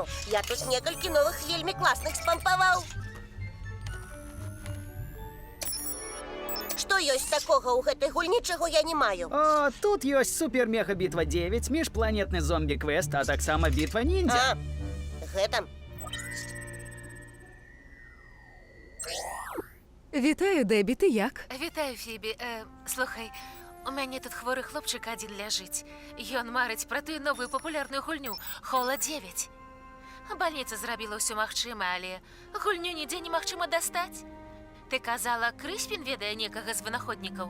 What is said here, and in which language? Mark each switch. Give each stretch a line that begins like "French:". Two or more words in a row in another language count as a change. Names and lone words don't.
Belarusian: Я тут некалькі новых вельмі класных спампаваў. Што ёсць такога ў гэтай гульні, чаго я не маю? О, тут ёсць супер-мега-бітва 9, міжпланетны зомбі-квест, а таксама бітва ніндзя. Гэта?
Ukrainian: Вітаю, Дебі, ти як? Вітаю, Фібі.
Belarusian: Слухай, у мяне тут хворы хлопчык адзін ляжыць. Ён марыць пра тую новую папулярную гульню Хола 9. Бальніца зрабіла ўсё магчымае, але гульню нідзе немагчыма дастаць. Ты казала, Крыспін ведае некага з вынаходнікаў?